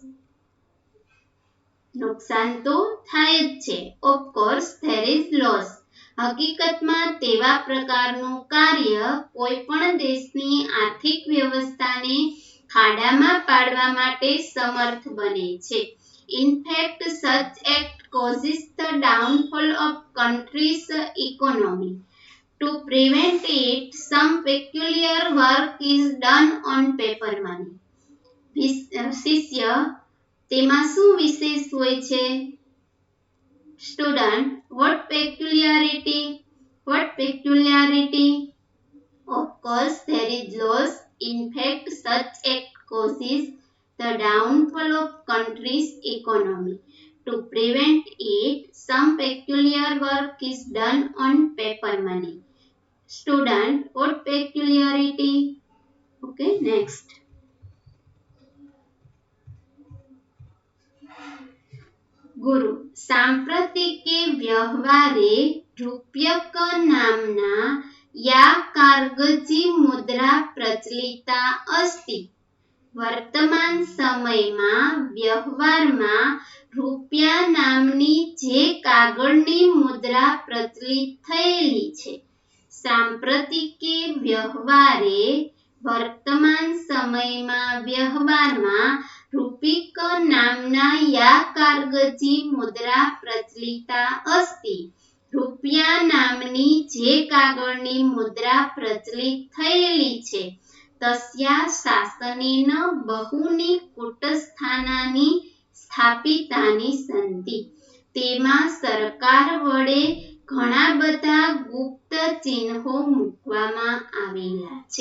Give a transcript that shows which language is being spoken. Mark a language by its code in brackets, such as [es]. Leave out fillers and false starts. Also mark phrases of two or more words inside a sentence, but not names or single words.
[gu] નુકસાન તો થાય જ છે. [en] Of course there is loss. [gu] હકીકતમાં તેવા પ્રકારનું કાર્ય કોઈ પણ દેશની આર્થિક વ્યવસ્થાને ખાડામાં પાડવા માટે સમર્થ બને છે. [en] In fact, such act causes the downfall of country's economy. To prevent it, some peculiar work is done on paper money. [gu] શિષ્ય, તેમાં શું વિશેષ હોય છે? [en] Student, what peculiarity? What peculiarity? Of course, there is loss. In fact, such act causes the downfall of country's economy. To prevent it, some peculiar work is done on paper money. Student, what peculiarity? Okay, next. [sa] ગુરુ, સાંપ્રતિકે વ્યવહારે રૂપ્યક નામના યા કાગજી મુદ્રા પ્રચલિતા અસ્તિ. [gu] વર્તમાન સમયમાં વ્યવહારમાં રૂપિયા નામની જે કાગળની મુદ્રા પ્રચલિત થયેલી છે, [sa] સાંપ્રતિકે વ્યવહારે [gu] વર્તમાન સમયમાં વ્યવહારમાં [sa] રૂપિक नाम्ना या कागजी मुद्रा प्रचलिता अस्ति। [gu] રૂપિયા નામની જે કાગળની મુદ્રા પ્રચલિત થયેલી છે, [sa] તસ્યા શાસનેન બહુની કૂટસ્થાનાની સ્થાપિતાની સંતિ। [gu] તેમાં સરકાર વડે ઘણા બધા ગુપ્ત ચિહ્નો મૂકવામાં આવેલા છે।